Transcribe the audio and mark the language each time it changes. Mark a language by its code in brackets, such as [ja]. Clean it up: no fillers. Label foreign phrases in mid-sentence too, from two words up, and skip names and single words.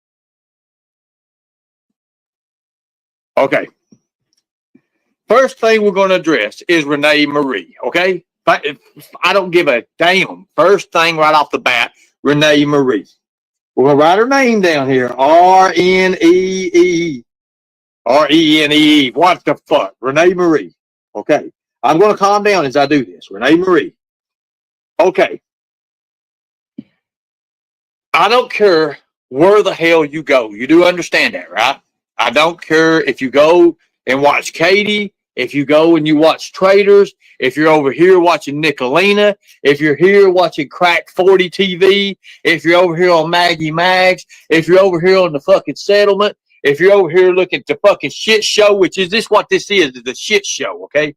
[en] Okay. First thing we're going to address is Renee Marie, okay? I don't give a damn. First thing right off the bat, Renee Marie. We're going to write her name down here. R-N-E-E. R-E-N-E-E. What the fuck? Renee Marie. Okay. I'm going to calm down as I do this. Renee Marie. Okay. I don't care where the hell you go. You do understand that, right? I don't care if you go and watch Katie, if you go and you watch Traders, if you're over here watching Nicolina, if you're here watching Crack 40 TV, if you're over here on Maggie Mags, if you're over here on the fucking settlement, if you're over here looking at the fucking shit show, which is this what this is the shit show, okay?